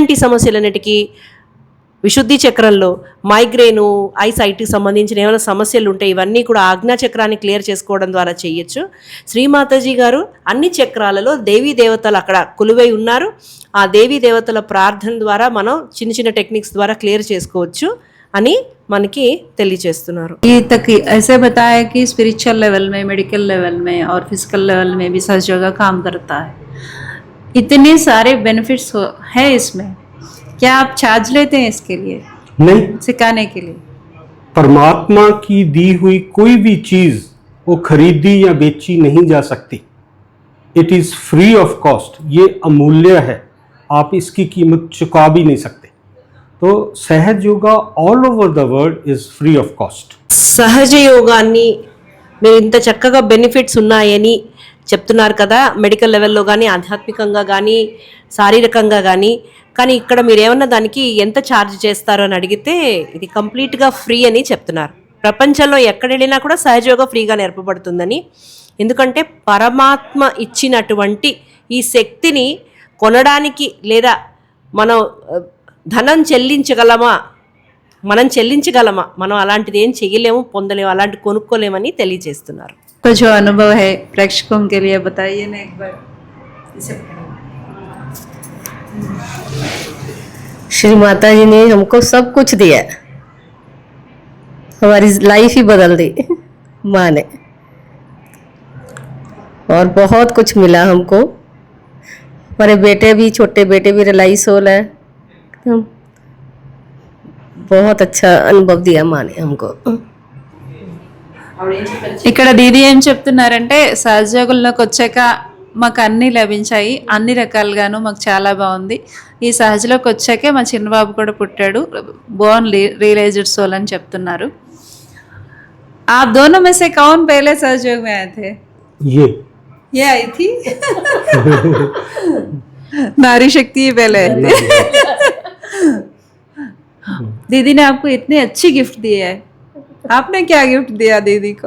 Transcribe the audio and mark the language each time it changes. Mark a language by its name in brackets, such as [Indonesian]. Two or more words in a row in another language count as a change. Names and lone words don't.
[Telugu] ENT సమస్యలన్నిటికీ విశుద్ధి చక్రంలో మైగ్రేను ఐసైట్కి సంబంధించిన ఏమైనా సమస్యలు ఉంటే ఇవన్నీ కూడా ఆజ్ఞా చక్రాన్ని క్లియర్ చేసుకోవడం ద్వారా చేయొచ్చు. శ్రీమాతాజీ గారు అన్ని చక్రాలలో దేవీ దేవతలు అక్కడ కొలువై ఉన్నారు. ఆ దేవీ దేవతల ప్రార్థన ద్వారా మనం చిన్న చిన్న టెక్నిక్స్ ద్వారా క్లియర్ చేసుకోవచ్చు అని మనకి తెలియజేస్తున్నారు. [Hindi] ये तक ऐसे बताया कि [English] spiritual level [Hindi] में, [English] medical level [Hindi] में और [English] physical level [Hindi] में भी सहज योगा काम करता है. इतने सारे बेनिफिट्स है इसमें. क्या आप चार्ज लेते हैं इसके लिए, नहीं, सिखाने के लिए? परमात्मा की दी हुई कोई भी चीज वो खरीदी या बेची नहीं जा सकती. [English] It is free of cost. [Hindi] ये अमूल्य है, आप इसकी कीमत चुका भी नहीं सकते. [English] तो सहज योगा all over the world is free of cost. [Telugu] సహజ యోగాన్ని మీరు ఇంత చక్కగా బెనిఫిట్స్ ఉన్నాయని చెప్తున్నారు కదా, [English] medical levelలో [Telugu] కానీ ఆధ్యాత్మికంగా కానీ శారీరకంగా కానీ ఇక్కడ మీరు ఏమన్నా దానికి ఎంత ఛార్జ్ చేస్తారు అని అడిగితే ఇది కంప్లీట్గా ఫ్రీ అని చెప్తున్నారు. ప్రపంచంలో ఎక్కడ వెళ్ళినా కూడా సహజ యోగా ఫ్రీగా నేర్పబడుతుందని. ఎందుకంటే పరమాత్మ ఇచ్చినటువంటి ఈ శక్తిని కొనడానికి లేదా మనం ధనం చెల్లించగలమా, మనం అలాంటిది ఏం చేయలేము, పొందలేము, అలాంటి కొనుక్కోలేమని తెలియజేస్తున్నారు. [Hindi] तो जो अनुभव है प्रेक्षकों के लिए बताइए ना एक बार. श्री माता जी ने हमको सब कुछ दिया, हमारी लाइफ ही बदल दी माँ ने, और बहुत कुछ मिला हमको. हमारे बेटे भी, छोटे बेटे भी रिलाइज हो रहे हैं. बहुत अच्छा अनुभव दिया माँ ने हमको. [Telugu] ఇక్కడ దీది ఏం చెప్తున్నారంటే సహజయోగంలోకి వచ్చాక మాకు అన్నీ లభించాయి, అన్ని రకాలుగాను మాకు చాలా బాగుంది. ఈ సహజలోకి వచ్చాకే మా చిన్నబాబు కూడా పుట్టాడు, [English] born realized soul [Telugu] అని చెప్తున్నారు. [Hindi] आप दोनों में से कौन पहले सहयोग में आए थे? ये आई थी नारी शक्ति पहले आई थी. दीदी ने आपको इतनी अच्छी गिफ्ट दी है, आपने क्या गिफ्ट दिया दीदी को?